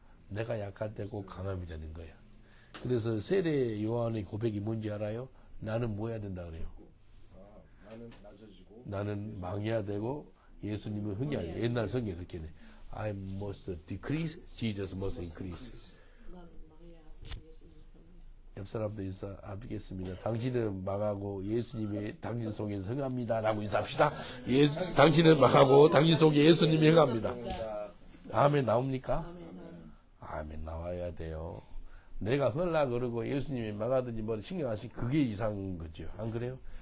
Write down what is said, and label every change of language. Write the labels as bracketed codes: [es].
[ko] 내가 약할 때 꼭 강함이 되는 거예요. 그래서 세례 요한의 고백이 뭔지 알아요? 나는 뭐 해야 된다 그래요? 나는 낮아지고 나는 망해야 되고 예수님은 흥해야 돼요. 옛날 성경에 그렇게 돼. [en] I must decrease, Jesus must increase. [ko] 나는 망해야 예수님 성령. 옆 사람도 인사 드리겠습니다. 당신은 망하고 예수님이 당신 속에서 흥합니다. 라고 인사합시다. 당신은 망하고 당신 속에 예수님이 흥합니다. 아멘 나옵니까? 아멘 나와야 돼요. 내가 흥하려 그러고 예수님이 망하든지 뭐 신경 안 쓰니 그게 이상한 거죠. 안 그래요?